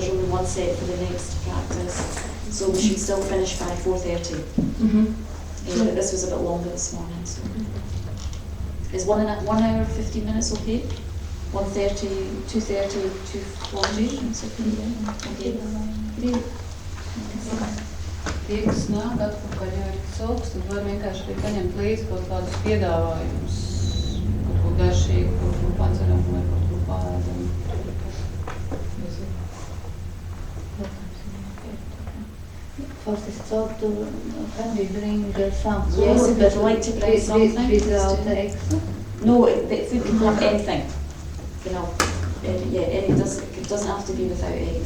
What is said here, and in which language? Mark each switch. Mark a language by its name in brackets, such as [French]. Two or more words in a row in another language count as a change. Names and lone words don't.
[English] There's only one set for the next practice. So we should still finish by 4:30. But this was a bit longer this morning. So is 1 hour 15 minutes okay? 1:30, 2:30, 2:40. That's okay. Okay. Great. [Latvian] Tie, kas nāk atpakaļ, ja ir cilks, tad var vienkārši arī paņemt līdzi kaut kādus piedāvājumus, kaut ko garšīgu, kaut ko padzeram vai kaut ko pārēdam. [English] First is thought to, can we bring something? Yes, if they'd like to bring something. Without eggs? No, the food can have anything. It doesn't have to be without eggs.